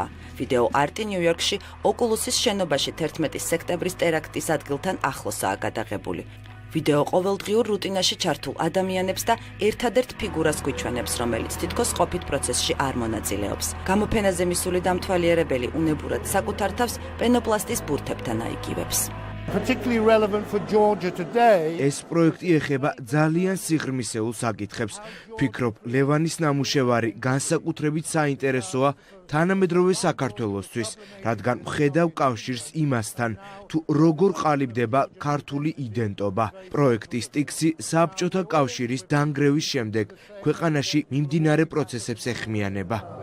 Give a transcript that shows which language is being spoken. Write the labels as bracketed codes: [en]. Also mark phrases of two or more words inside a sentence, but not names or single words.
[ka] ვიდეო არტი ნიუ-იორკში ოკულუსის შენობაში 11 სექტემბრის ტერაქტის ადგილთან ახლოსაა გადაღებული. ვიდეო ყოველდღიურ რუტინაში ჩართულ ადამიანებს და ერთადერთ ფიგურას გვიჩვენებს, რომელიც თითქოს ყოფით პროცესში არ მონაწილეობს. გამოფენაზე მისული დამთვალიერებელი უნებურად საკუთარ თავს პენოპლასტის ბურთებთან აიგივებს. [en] Particularly relevant for Georgia today. [ka] ეს პროექტი ეხება ძალიან სიღრმისეულ საკითხებს. Ფიქრობ, ლევანის ნამუშევარი განსაკუთრებით საინტერესოა თანამედროვე საქართველოსთვის, რადგან ვხედავ კავშირს იმასთან, თუ როგორ ყალიბდება ქართული იდენტობა. პროექტი სტიქსი საბჭოთა კავშირის დანგრევის შემდეგ ქვეყანაში მიმდინარე პროცესებს ეხმიანება.